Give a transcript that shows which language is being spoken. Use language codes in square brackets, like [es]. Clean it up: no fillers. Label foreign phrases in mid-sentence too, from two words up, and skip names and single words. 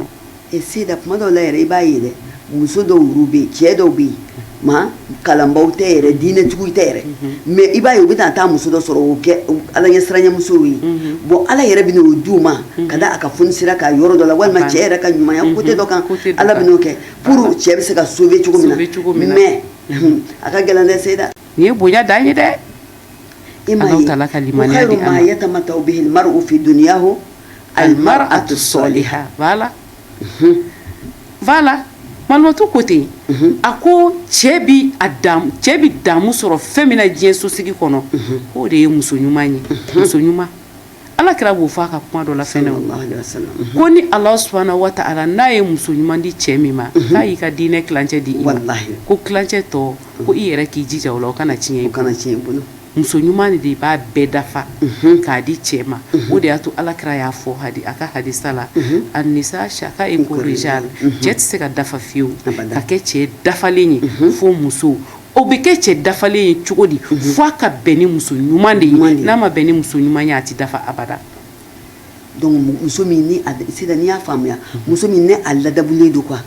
[bm] sida kuma dɔw la yɛrɛ i b'a ye dɛ muso dɔw yɛrɛ bɛ yen cɛ dɔw bɛ yen ma kalanbaw tɛ yɛrɛ diinɛtigiw tɛ yɛrɛ mais i b'a ye u bɛ taa muso dɔ sɔrɔ o kɛ ala ɲɛ siranɲɛmusow ye bon ala yɛrɛ bɛ n'o d'u ma ka da a ka fonisira ka yɔrɔ dɔ la walima cɛ yɛrɛ ka ɲumanya côté dɔ kan ala bɛ n'o kɛ pour cɛ bɛ se ka sauver cogo min na mais a ka gɛlɛn dɛ sida. nin ye bonya dan ye dɛ. [ar] الله تعالى [bm] ka limaniya di an ma. [ar] خير ما يتمتع به المرء في دنياه المرأة الصالحة. [bm] Voilà malimatu ko ten a ko cɛ bi damu sɔrɔ fɛn min na diɲɛ sosigi kɔnɔ k'o de ye muso ɲuman ye muso ɲuman ala kɛra b'o fɔ a ka kuma dɔ la fɛnɛ ko ni ala [ar] سبحانه وتعالى [bm] n'a ye muso ɲuman di cɛ min ma k'a y'i ka diinɛ kilancɛ di i ma ko kilancɛ tɔ ko i yɛrɛ k'i jija o la o kana tiɲɛ i bolo muso ɲuman de b'a bɛɛ dafa k'a di cɛ ma o de y'a to ala kɛra y'a fɔ a ka hadisa la [ar] النساء شقائق الرجال [bm] cɛ tɛ se ka dafa fiyewu ka kɛ cɛ dafalen ye fo muso o bɛ kɛ cɛ dafalen ye cogo di fo a ka bɛn ni muso ɲuman de ye n'a ma bɛn ni muso ɲuman ye a tɛ dafa abada donc muso min ni sida n'i y'a faamuya muso min ni a ladabulen don quoi